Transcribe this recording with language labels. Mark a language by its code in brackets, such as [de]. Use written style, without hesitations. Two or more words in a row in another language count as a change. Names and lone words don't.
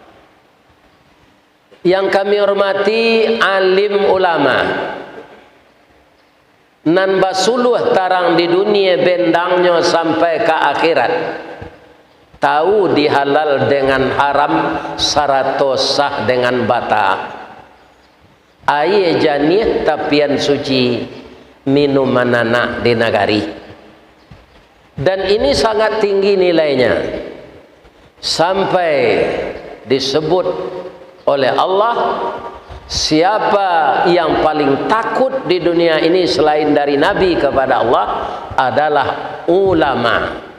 [min] Yang kami hormati alim ulama, nan basuluh tarang di dunia bendangnya sampai ke akhirat, tahu dihalal dengan haram, sarato sah dengan bata. Air janih tapian suci, minuman anak di nagari. [id] Dan ini sangat tinggi nilainya, sampai disebut oleh Allah, siapa yang paling takut di dunia ini selain dari Nabi kepada Allah adalah ulama.